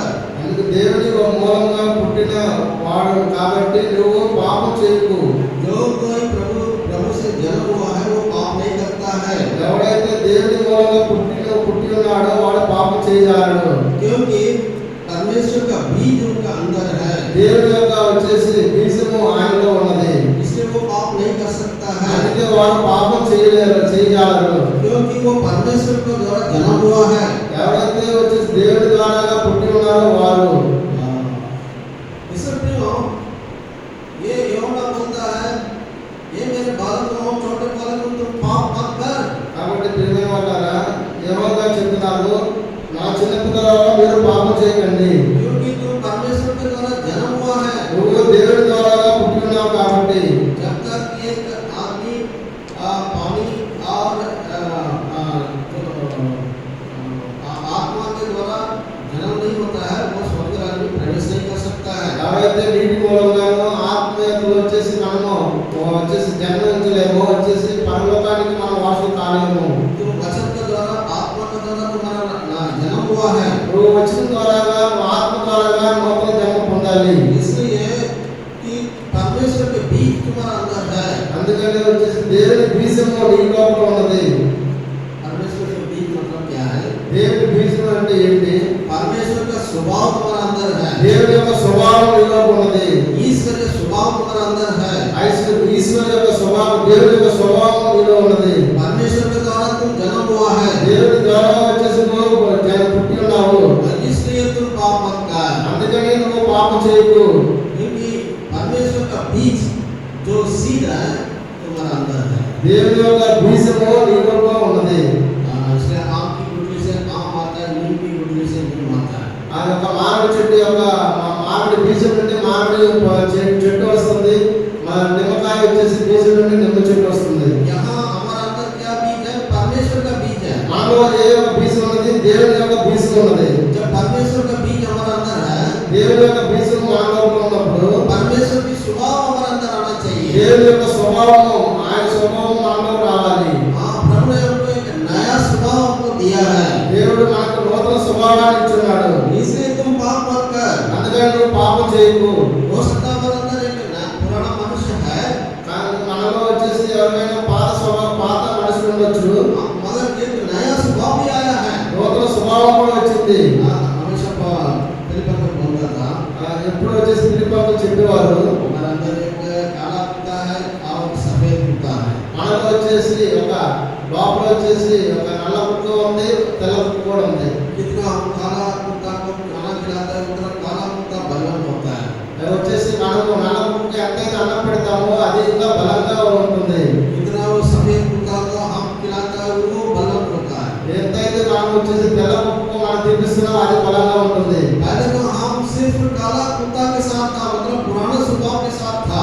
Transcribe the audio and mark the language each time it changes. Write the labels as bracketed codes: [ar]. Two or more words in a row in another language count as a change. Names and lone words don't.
[te] అందుకు దేవుని మూలంగా పుట్టిన వాడు కాబట్టి నువ్వు పాపం చేయకు. [hi] जो कोई प्रभु से जन्म हुआ है वो पाप नहीं करता है, [te] ఎవడైతే దేవుని మూలంగా పుట్టి ఉన్నాడో వాడు పాపం చేయజాలడు. [hi] क्योंकि परमेश्वर का बीज उनका अंदर है, [te] దేవుని యొక్క వచ్చేసి బీజము ఆయనలో ఉన్నది. [hi] इसलिए वो पाप नहीं कर सकता है, [te] అందుకే వాడు పాపం చేయజాలరు. [hi] क्योंकि वो परमेश्वर के द्वारा जन्म हुआ है। [te] ఎవరైతే వచ్చేసి దేవుని ద్వారా పుట్టి ఉన్నారో వారు. [hi] इसलिए ये योना बोलता है, ये मेरे बालकों, छोटे बालकों, तुम पाप मत कर। [te] కాబట్టి ప్రియమైన వాళ్ళారా, యోహాను గారు చెప్తున్నారు, నా చిన్న పిల్లలారా మీరు పాపం చేయకండి. [hi] क्योंकि तुम परमेश्वर के द्वारा जन्म हुआ है। [te] నువ్వు దేవుని ద్వారా పుట్టి ఉన్నావు కాబట్టి [hi] जब तक एक आदमी पानी और आत्मा के द्वारा जन्म नहीं होता है, वो स्वर्ग राज्य में प्रवेश नहीं कर सकता है। [te] ఎవరైతే నీటి మూలంగానో ఆత్మీయతలు వచ్చేసి మనము వచ్చేసి జన్మించలేము, వచ్చేసి పరలోకానికి మనం వారసులు కాలేము. [hi] तो वचन के द्वारा, आत्मा के द्वारा तुम्हारा जन्म हुआ है, [te] నువ్వు వచ్చిన ద్వారా ఆత్మ ద్వారా నూతన జన్మ పొందాలి. [hi] इसलिए कि परमेश्वर के बीज तुम्हारा अंदर है। [te] అందుకని వచ్చేసి దేవుని బీజము నీ లోపల ఉన్నది. [hi] परमेश्वर के बीज मतलब क्या है? [te] దేవుని బీజం అంటే ఏంటి? [hi] परमेश्वर का स्वभाव तुम्हारा अंदर है, [te] దేవుని యొక్క స్వభావం నీ లోపల ఉన్నది. [hi] ईश्वर का स्वभाव तुम्हारा अंदर है। [te] ఈశ్వరు యొక్క స్వభావం, దేవుని యొక్క స్వభావం నీలో ఉన్నది. [hi] परमेश्वर के द्वारा तुम जन्म हुआ है, [te] దేవుని ద్వారా వచ్చేసి నువ్వు పుట్టి ఉన్నావు. [hi] इसलिए तुम पाप मत कर। [te] అందుకని నువ్వు పాపం చేయకు. [hi] क्योंकि परमेश्वर का बीज जो सीड है तुम्हारा अंदर है। [te] దేవుని యొక్క బీజము నీ లోపల ఉన్నది. [hi] इसलिए आम की गुठली से आम आता है, नीम की गुठली से नीम आता है। [te] ఆ యొక్క మామిడి చెట్టు యొక్క మామిడి బీజం నుండి మామిడి చెట్టు వస్తుంది, నిమ్మకాయ వచ్చేసి బీజం నుండి నిమ్మ చెట్టు వస్తుంది. [hi] यहाँ हमारा अंदर क्या बीज है? परमेश्वर का बीज है। [te] మనలో ఏ యొక్క బీజం ఉన్నది? దేవుని యొక్క బీజం ఉన్నది. [hi] जब परमेश्वर का बीज हमारा अंदर है, [te] దేవుని యొక్క బీజం మన లోపల ఉన్నప్పుడు [hi] परमेश्वर की स्वभाव हमारे अंदर आना चाहिए। [te] దేవుని యొక్క స్వభావము, ఆయన స్వభావం మనలో రావాలి. [hi] हाँ, प्रभु ने हमको एक नया स्वभाव हमको दिया है, [te] దేవుడు మనకు నూతన స్వభావాన్ని ఇచ్చున్నాడు. [hi] इसलिए तुम पाप मत कर। [te] అందుకని నువ్వు పాపం చేయకు. [hi] हो सकता है हमारे अंदर एक पुराना मनुष्य है, [te] కానీ మనలో వచ్చేసి ఎవరైనా పాత మనుషులు ఉండొచ్చు, [hi] मगर एक नया स्वभाव भी आया है। [te] నూతన ఉంటుంది. [hi] हमेशा फिलिप को बोलता था [te] ఎప్పుడు వచ్చేసి ఫిలిప్పకు చెప్పేవారు, [hi] हमारे अंदर एक काला कुत्ता है और सफेद कुत्ता है। [te] మనలో వచ్చేసి ఒక లోపల వచ్చేసి ఒక నల్ల కుక్క ఉంది, తెల్ల కుక్క కూడా ఉంది. [hi] कितना हम काला कुत्ता को खाना खिलाता है उतना काला कुत्ता बलवान होता है। [te] అది వచ్చేసి మనము నల్ల కుక్క ఎంతైతే అన్నం పెడతామో అది ఇంకా బలంగా ఉంటుంది. [hi] कितना वो सफेद कुत्ता को हम खिलाता है वो बलवान होता है। [te] ఎంతైతే మనం వచ్చేసి తెల్ల కుక్క మనం తినిపిస్తున్నామో అది బలంగా ఉంటుంది. [hi] पहले तो हम सिर्फ काला कुत्ता के साथ था, मतलब पुराने स्वभाव के साथ था।